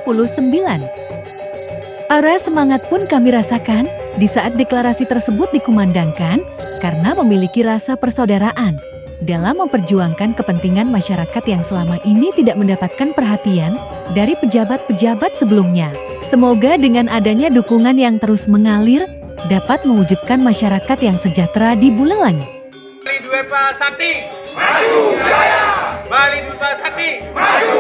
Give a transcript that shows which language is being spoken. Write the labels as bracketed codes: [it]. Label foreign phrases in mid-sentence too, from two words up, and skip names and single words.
[id] Aura semangat pun kami rasakan di saat deklarasi tersebut dikumandangkan karena memiliki rasa persaudaraan dalam memperjuangkan kepentingan masyarakat yang selama ini tidak mendapatkan perhatian dari pejabat-pejabat sebelumnya. Semoga dengan adanya dukungan yang terus mengalir dapat mewujudkan masyarakat yang sejahtera di Buleleng. Bali Dwipa Sakti, maju jaya! Bali Dwipa Sakti, maju!